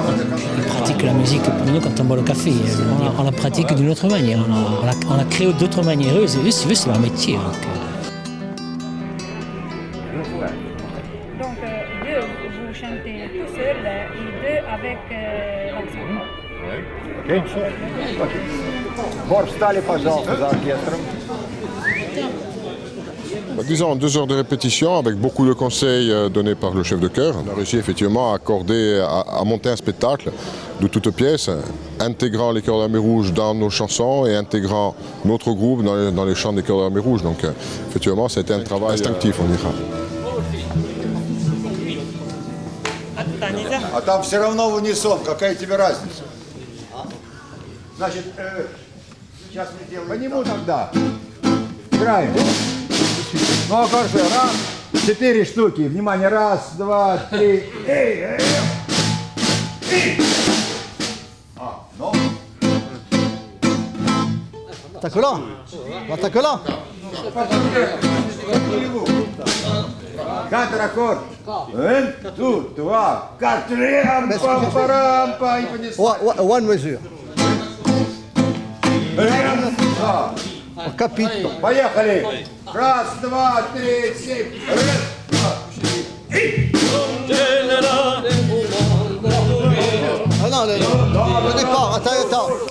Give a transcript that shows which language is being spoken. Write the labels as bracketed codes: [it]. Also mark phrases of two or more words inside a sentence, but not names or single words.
[fr] Il pratique la musique pour nous quand on boit le café. On la pratique d'une autre manière, on la crée d'autres manières. Eux, si vous, c'est leur métier. Donc, deux, vous chantez tout seul et deux avec l'ensemble. [ru] Окей? Бор, встали, пожалуйста, за оркестром. [fr] Disons 2 heures de répétition avec beaucoup de conseils donnés par le chef de chœur. On a réussi effectivement à monter un spectacle de toutes pièces, intégrant les chœurs de la Mer Rouge dans nos chansons et intégrant notre groupe dans les chants des chœurs de la Mer Rouge. Donc effectivement, ça a été un travail instinctif, on dira. [ru] А там все равно в унисон, какая тебе разница? Значит, сейчас мы делаем... По нему тогда. Играем. Ну, короче, раз, 4 штуки. Внимание, 1, 2, 3. Эй! Ну. [fr] Attaque là. Attaque là. [ru] 4 аккорд. 1, 2, 2, 4. Пам-пам-парам-пам. [fr] One mesure. Capito. [ru] Поехали. 1, 2, 3, 7. 1, 2, 3. [fr] Ah non, le départ, attends.